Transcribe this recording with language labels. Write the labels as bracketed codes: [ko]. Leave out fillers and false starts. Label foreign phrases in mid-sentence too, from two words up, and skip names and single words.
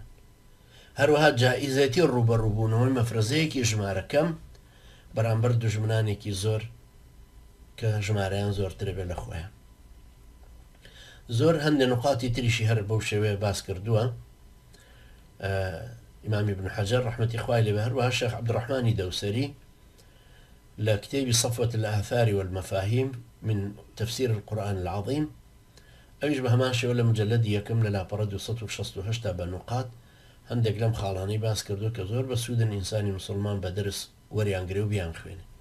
[ckb] هەروەها جائیزێتی ڕوبەڕووبوونەوەی مەفرەزەیەکی ژمارەکەم بەرامبەر دوژمنانێکی زۆر کە ژمارەیان زۆرترە بێ لە خۆیان. زۆر هەندێک نقاتی تریشی هەر بەو شێوەیە باس کردووە ئیمامی ابن حەجەر ڕەحمەتی خوای لێبێ، هەروەها شێخ عەبدوڕەحمانی دەوسەری لە کتێبی صفوة الآثار والمفاهيم من تفسير القرآن العظيم ئەویش بە هەمان شێوە لە مجلدی یەکەم لە لاپەڕە 268 بە نقاط هەندێک لەم خاڵانەی باس کردو کە زۆر بە سوودن ئینسانی مسلمان بە دەرس وەریانگرێ و بیان خوێنێ.